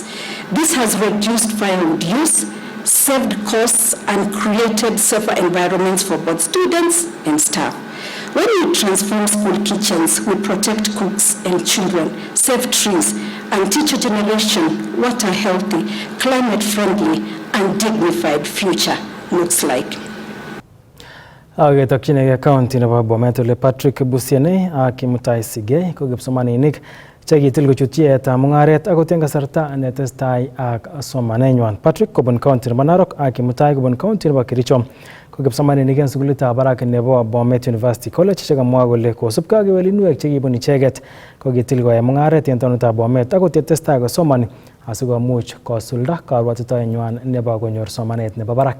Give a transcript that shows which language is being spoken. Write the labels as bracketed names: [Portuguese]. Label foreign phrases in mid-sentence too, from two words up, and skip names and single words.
[English] This has reduced firewood use, saved costs, and created safer environments for both students and staff. When we transform school kitchens, we protect cooks and children, save trees, and teach a generation what a healthy, climate-friendly, and dignified future looks like. [Kalenjin] Ketokchinigei county nebo Bomet ole Patrick Busianei ak Kimutai Sigei ko kipsomaninik chekitil kochut yaetab mung'aret akot eng kasarta netestai ak somanenywan. Patrick kobun county nebo Narok ak Kimutai kobun county nebo Kericho ko kipsomaninik eng sukulitab barak nebo Bomet University College chekamwa kole kosubkei ak kewelinwek chekibun icheket kokitil koyai mung'aret eng taonitab Bomet akot yetestai kosomani asikomuch kosulda karwatitoenywan nebo konyor somanet nebo barak.